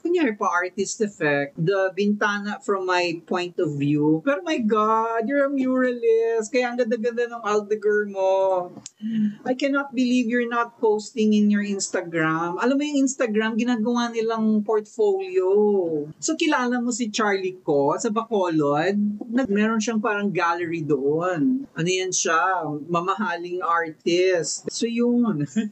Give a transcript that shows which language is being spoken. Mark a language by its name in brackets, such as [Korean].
[Filipino] Kunyari pa, [English] artist effect. The bintana from my point of view. Pero my God, you're a muralist. [Filipino] Kaya ang ganda-ganda ng Aldegar mo. [English] I cannot believe you're not posting in your Instagram. [Filipino] Alam mo yung Instagram, ginagawa nilang portfolio. So, kilala mo si Charlie Ko sa Bacolod? Meron siyang parang gallery doon. Ano yan siya? Mamahaling artist. So, yun.